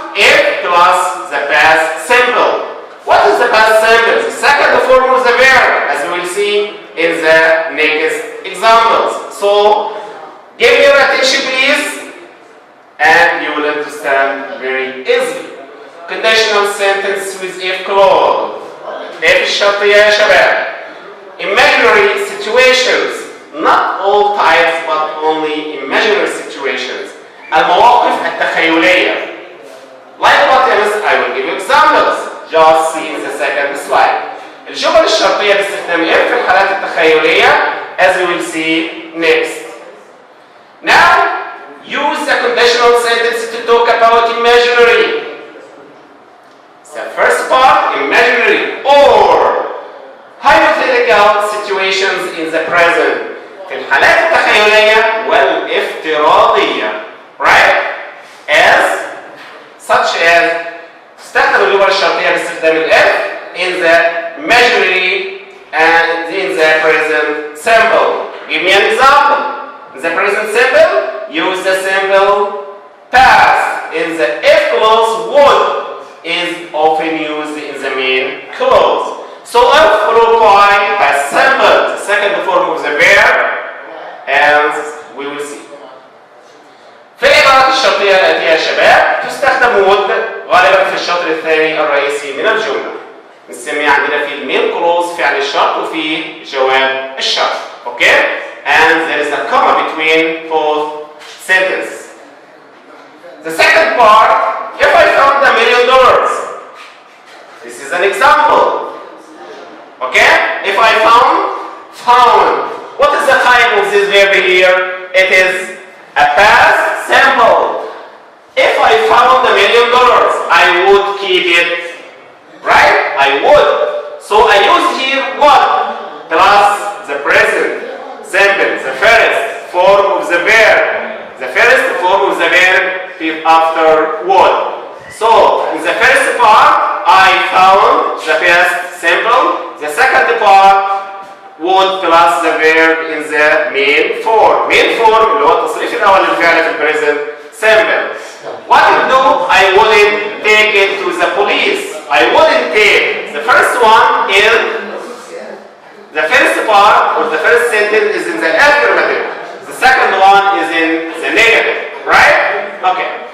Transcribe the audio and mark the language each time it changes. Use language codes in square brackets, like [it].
[en] If plus the past simple. What is the past simple? The second form of the verb, as we will see in the next examples. So, give me your attention please, and you will understand very easily. Conditional sentence with if clause. [ar] If الشرطية يا شباب. [en] Imaginary situations. Not all types, but only imaginary situations. [ar] المواقف التخيلية. [en] Like what else? I will give you examples. Just see in the second slide. [ar] الجمل الشرطية باستخدام if في الحالات التخيلية, [en] as we will see next. Now, use the conditional sentence to talk about imaginary. The first part, imaginary or hypothetical situations in the present. [ar] في الحالات التخيلية والافتراضية. [en] Right? As, such as, [ar] تستخدم اللغة الشرطية باستخدام الإف [en] in the imaginary and in the present simple. Give me an example. In the present simple, use the simple past. In the if clause, would is often used in the main clause. So if followed by past simple, the second form of the verb, as we will see. [ar] في العبارات الشرطية الآتية يا شباب تستخدم would غالبا في الشطر الثاني الرئيسي من الجملة. نسميه عندنا في المين كلوز فعل الشرط وفي جواب الشرط. [en] Okay? And there is a comma between both sentences. The second part, if I found $1 million, this is an example. Okay? If I found. What is the type of this verb here? It is a past simple. If I found $1 million, I would keep it. Right? I would. So I use here what? Plus the present simple, the first form of the verb. The first form of the verb is after would. So in the first part, I found the past simple. The second part, would plus the verb in the main form. [ar] Main form اللي هو التصريف الأول للفعل في present simple. [en] What to do? I wouldn't take it to the police. I wouldn't take. The first one is the first part or the first sentence is in the affirmative. The second one is in the negative. Right? Okay.